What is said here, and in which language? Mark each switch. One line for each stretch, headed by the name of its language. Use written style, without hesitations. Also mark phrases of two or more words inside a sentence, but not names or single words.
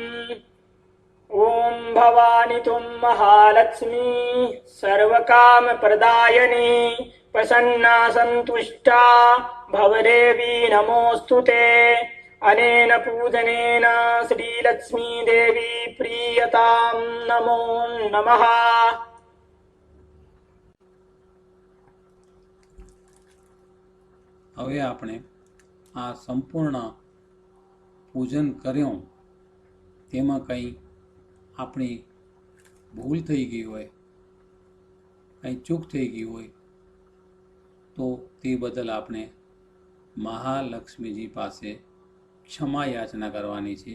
Sanskrit: ॐ भवानि त्वं महालक्ष्मी सर्वकामप्रदायिनी प्रसन्ना सन्तुष्टा भवदेवी नमोऽस्तु ते. अनेन पूजनेन श्रीलक्ष्मीदेवी प्रीयतां नमो नमः।
Gujarati: હવે આપણે આ સંપૂર્ણ પૂજન કર્યું તેમાં કંઈ આપણી ભૂલ થઈ ગઈ હોય, કંઈ ચૂક થઈ ગઈ હોય તો તે બદલ આપણે મહાલક્ષ્મીજી પાસે ક્ષમા યાચના કરવાની છે.